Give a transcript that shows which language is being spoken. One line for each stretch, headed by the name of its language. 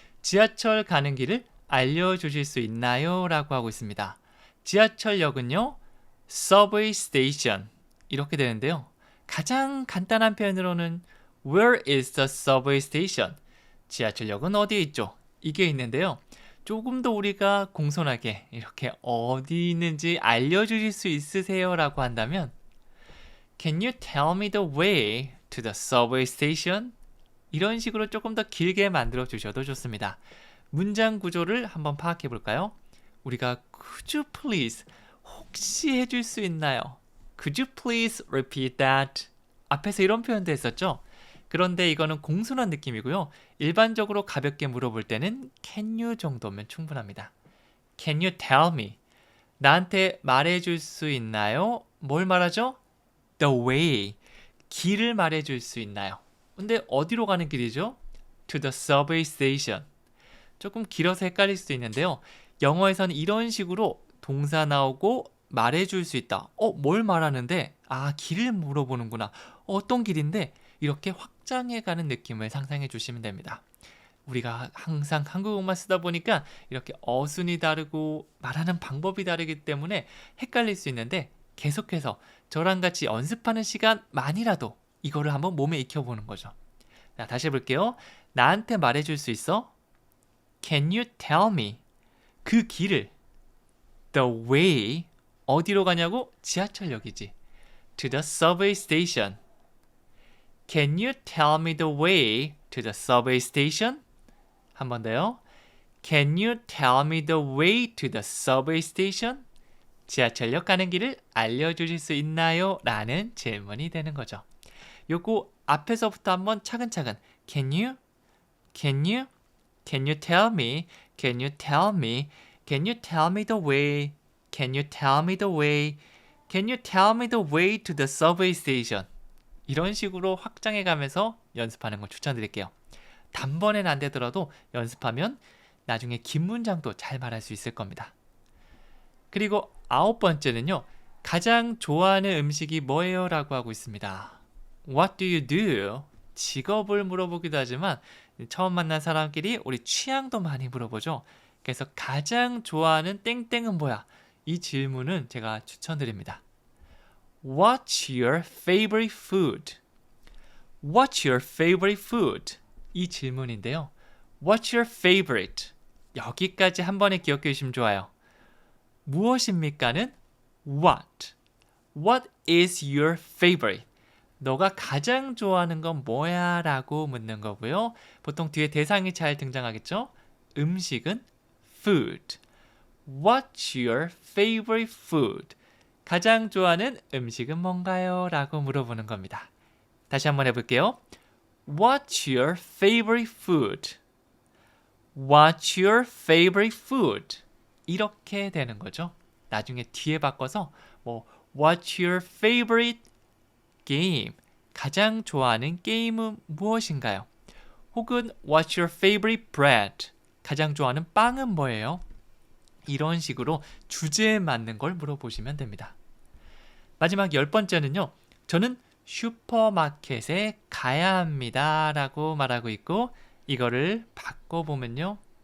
Korean: 지하철 가는 길을 알려주실 수 있나요? 라고 하고 있습니다. 지하철역은요. Subway station 이렇게 되는데요. 가장 간단한 표현으로는
English: Where is the subway station?
Korean: 지하철역은 어디에 있죠? 이게 있는데요. 조금 더 우리가 공손하게 이렇게 어디 있는지 알려주실 수 있으세요? 라고 한다면
English: Can you tell me the way to the subway station?
Korean: 이런 식으로 조금 더 길게 만들어 주셔도 좋습니다. 문장 구조를 한번 파악해 볼까요? 우리가
English: Could you please
Korean: 혹시 해줄 수 있나요?
English: Could you please repeat that?
Korean: 앞에서 이런 표현도 했었죠? 그런데 이거는 공손한 느낌이고요. 일반적으로 가볍게 물어볼 때는 Can you 정도면 충분합니다.
English: Can you tell me?
Korean: 나한테 말해줄 수 있나요? 뭘 말하죠?
English: The way.
Korean: 길을 말해줄 수 있나요? 근데 어디로 가는 길이죠?
English: To the subway station.
Korean: 조금 길어서 헷갈릴 수도 있는데요. 영어에서는 이런 식으로 동사 나오고 말해줄 수 있다. 뭘 말하는데? 길을 물어보는구나. 어떤 길인데? 이렇게 확장해가는 느낌을 상상해 주시면 됩니다. 우리가 항상 한국어만 쓰다 보니까 이렇게 어순이 다르고 말하는 방법이 다르기 때문에 헷갈릴 수 있는데 계속해서 저랑 같이 연습하는 시간만이라도 이거를 한번 몸에 익혀보는 거죠. 자, 다시 해볼게요. 나한테 말해줄 수 있어?
English: Can you tell me?
Korean: 그 길을
English: The way
Korean: 어디로 가냐고? 지하철역이지.
English: To the subway station. Can you tell me the way to the subway station?
Korean: 한 번 더요.
English: Can you tell me the way to the subway station?
Korean: 지하철역 가는 길을 알려주실 수 있나요? 라는 질문이 되는 거죠. 요거 앞에서부터 한번 차근차근
English: Can you? Can you? Can you tell me? Can you tell me? Can you tell me the way? Can you tell me the way? Can you tell me the way to the subway station?
Korean: 이런 식으로 확장해 가면서 연습하는 걸 추천드릴게요. 단번에는 안 되더라도 연습하면 나중에 긴 문장도 잘 말할 수 있을 겁니다. 그리고 아홉 번째는요. 가장 좋아하는 음식이 뭐예요? 라고 하고 있습니다.
English: What do you do?
Korean: 직업을 물어보기도 하지만 처음 만난 사람끼리 우리 취향도 많이 물어보죠. 그래서 가장 좋아하는 땡땡은 뭐야? 이 질문은 제가 추천드립니다.
English: What's your favorite food? What's your favorite food?
Korean: 이 질문인데요.
English: What's your favorite?
Korean: 여기까지 한 번에 기억해 주시면 좋아요. 무엇입니까는 what.
English: What is your favorite?
Korean: 너가 가장 좋아하는 건 뭐야? 라고 묻는 거고요. 보통 뒤에 대상이 잘 등장하겠죠? 음식은 food.
English: What's your favorite food?
Korean: 가장 좋아하는 음식은 뭔가요? 라고 물어보는 겁니다. 다시 한번 해볼게요.
English: What's your favorite food? What's your favorite food?
Korean: 이렇게 되는 거죠. 나중에 뒤에 바꿔서
English: What's your favorite game?
Korean: 가장 좋아하는 게임은 무엇인가요?
English: 혹은 What's your favorite bread?
Korean: 가장 좋아하는 빵은 뭐예요? 이런 식으로 주제에 맞는 걸 물어보시면 됩니다. 마지막 열 번째는요. 저는 슈퍼마켓에 가야 합니다. 라고 말하고 있고 이거를 바꿔보면요.